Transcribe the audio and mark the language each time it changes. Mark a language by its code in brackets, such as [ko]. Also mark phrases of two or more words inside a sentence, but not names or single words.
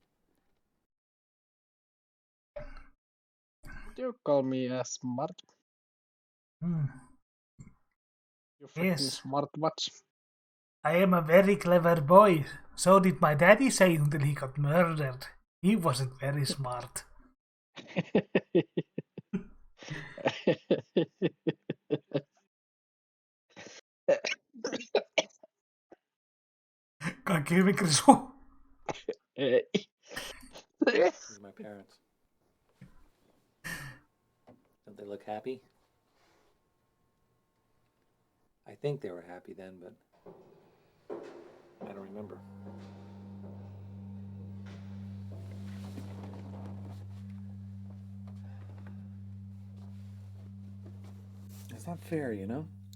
[en] You call me a smart. You freaking smart watch. I am a very clever boy. So did my daddy say until he got murdered. He wasn't very smart. [fi] Kaikki hyvin, Krisu. Ei. [en] These are my parents. Don't they look happy? I think they were happy then, but I don't remember. It's not fair, you know?